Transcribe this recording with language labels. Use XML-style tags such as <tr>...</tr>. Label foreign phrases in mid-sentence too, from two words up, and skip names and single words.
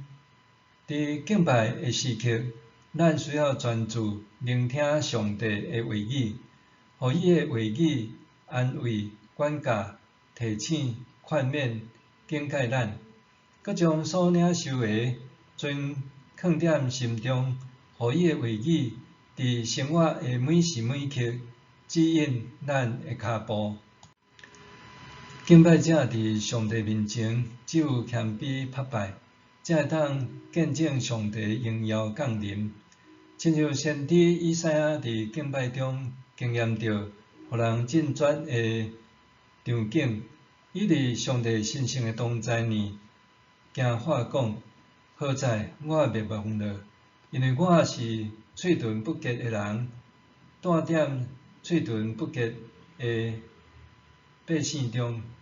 <nan>佇敬拜的時刻，咱需要專注聆聽上帝的話語，予伊的話語安慰、管教、提醒、勸勉、警戒咱，閣將所領受的全藏踮心中，予伊的話語佇生活的每時每刻指引咱的脚步。敬拜者伫上帝面前，只有谦卑拍拜，才会当见证上帝荣耀降临。亲像先知以赛亚伫敬拜中经验到，互人振作的场景，伊伫上帝神圣的同在呢，惊喊讲：好在我灭亡了，因为我是喙唇不洁的人，住踮喙唇不洁的百姓中。</nan>